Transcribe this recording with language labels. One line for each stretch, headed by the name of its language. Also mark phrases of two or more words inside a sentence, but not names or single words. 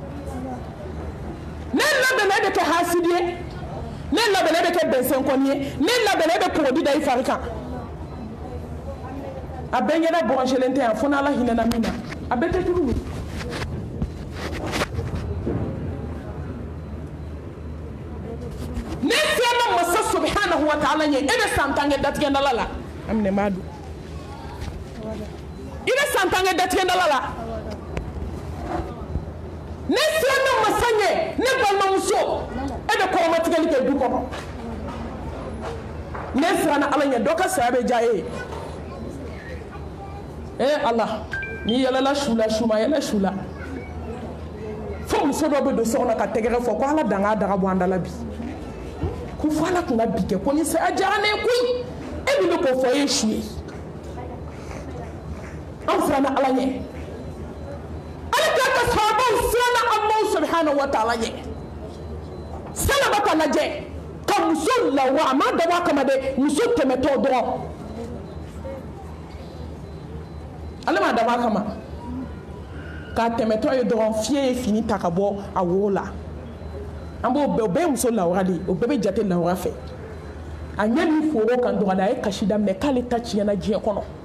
Bambara: ne labɛnnen e bɛ kɛ hasidi ye ne labɛnnen e bɛ kɛ bɛnsɛnkɔni ye ne labɛnnen e bɛ kɔgɔdi da i fari kan a bɛɛ ɲɛda bɔgɔsilen tɛ yan fo n'ala hinɛna min na a bɛɛ tɛ turu ne fɛnma masa
Arabic: سبحانه وتعالى
Bambara: ye e bɛ san 10 kɛ datigɛndala la aminɛ m'a don i bɛ san ala ntange datigɛ ndala la ne siranna masa ɲɛ ne balimamuso e bɛ kɔrɔmatigɛli kɛ du kɔnɔ ne siranna ala ɲɛ dɔ ka saya bɛ diya e ye ala n'i yɛlɛla su la su ma yɛlɛ su la fo muso dɔ bɛ don so kɔnɔ ka tɛgɛrɛ fɔ ko ala dan k'a daga bɔ an da la bi ko fo ala tun ka bi kɛ ko ni saya diyara ne ye koyi e min bɛ k'o fɔ e ye su ye an siranna ala ɲɛ ala k'a ka sahabaw siranna
Arabic: الله سبحانه وتعالى
Bambara: ɲɛ salaba ka lajɛ ka muso lawa a ma dabɔ a kama dɛ muso tɛmɛtɔ dɔrɔn ale ma dabɔ a kama k'a tɛmɛtɔ ye dɔrɔn fiɲɛ ye fini ta ka bɔ a wo la an b'o bɛɛ o bɛɛ ye muso lawura de ye o bɛɛ bɛ jate lawura fɛ a ɲɛ min foro kan dɔrɔn a ye kasi daminɛ k'ale ta tiɲɛna diɲɛ kɔnɔ